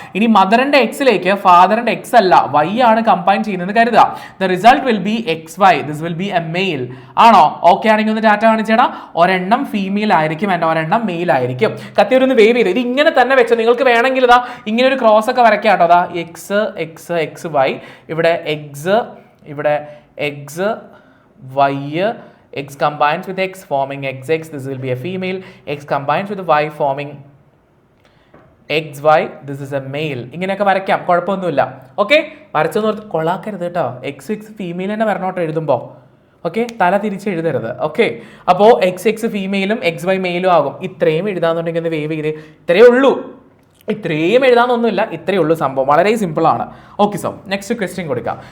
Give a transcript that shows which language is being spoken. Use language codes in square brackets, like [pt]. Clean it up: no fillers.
[ml] ഇനി മദറിന്റെ എക്സിലേക്ക് ഫാദറിന്റെ എക്സ് അല്ല വൈ ആണ് കമ്പൈൻ ചെയ്യുന്നത് കരുതുക. [en] The result will be XY. This will be a male. ആണോ? [ml] ഓക്കെ ആണെങ്കിൽ ഒന്ന് ഡാറ്റ കാണിച്ചേടാ. ഒരെണ്ണം ഫീമെയിൽ ആയിരിക്കും ആൻഡ് ഒരെണ്ണം മെയിൽ ആയിരിക്കും. കത്തിയൊന്ന് വേവ് ചെയ്ത് ഇത് ഇങ്ങനെ തന്നെ വെച്ചോ. നിങ്ങൾക്ക് വേണമെങ്കിൽ ഇതാ ഇങ്ങനെ ഒരു ക്രോസ് ഒക്കെ വരയ്ക്കാം കേട്ടോ. അതാ XY, ഇവിടെ എക്സ്, ഇവിടെ X, Y, [en] X combines with X forming XX. This will be a female. X combines with Y forming XY. This is a male. [ml] ഇങ്ങനെയൊക്കെ വരയ്ക്കാം, കുഴപ്പമൊന്നുമില്ല. ഓക്കെ, വരച്ചെന്ന് ഓർത്ത് കൊള്ളാക്കരുത് കേട്ടോ. XX ഫീമെയിൽ തന്നെ വരണോട്ടോ എഴുതുമ്പോൾ. ഓക്കെ, തല തിരിച്ച് എഴുതരുത്. ഓക്കെ, അപ്പോൾ XX ഫീമെയിലും XY മെയിലും ആകും. ഇത്രയും എഴുതാന്നുണ്ടെങ്കിൽ ഒന്ന് വേവ് ചെയ്ത്, ഇത്രയേ ഉള്ളൂ. ഇത്രയും എഴുതാനൊന്നുമില്ല, ഇത്രയേ ഉള്ളൂ സംഭവം. വളരെ സിമ്പിൾ ആണ്. ഓക്കെ, സോ നെക്സ്റ്റ് ക്വസ്റ്റ്യൻ കൊടുക്കാം.